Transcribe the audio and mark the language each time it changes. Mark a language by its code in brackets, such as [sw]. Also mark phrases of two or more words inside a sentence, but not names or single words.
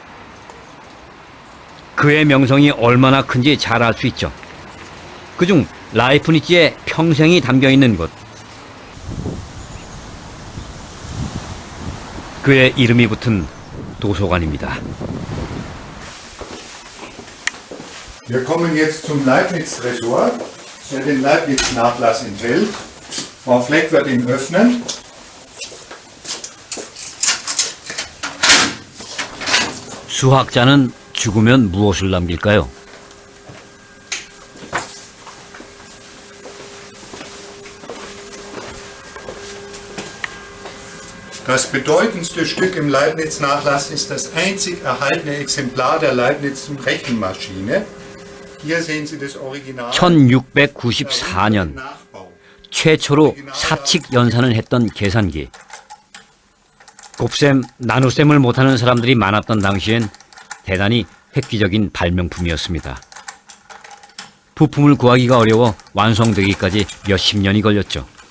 [ko] 그의 명성이 얼마나 큰지 잘 알 수 있죠. 그중 라이프니츠의 평생이 담겨있는 곳, 그의 이름이 붙은 도서관입니다. [de] Wir kommen jetzt zum Leibniz-Tresor, der den Leibniz-Nachlass enthält. Frau Fleck wird ihn öffnen. [ko] 수학자는 죽으면 무엇을 남길까요? [de] Das bedeutendste Stück im Leibniz-Nachlass ist das einzig erhaltene Exemplar der Leibniz-Rechenmaschine. Hier sehen Sie das Original. [ko] 1694년 최초로 사칙 연산을 했던 계산기. 곱셈, 나눗셈을 못하는 사람들이 많았던 당시엔 대단히 획기적인 발명품이었습니다. 부품을 구하기가 어려워 완성되기까지 몇십 년이 걸렸죠.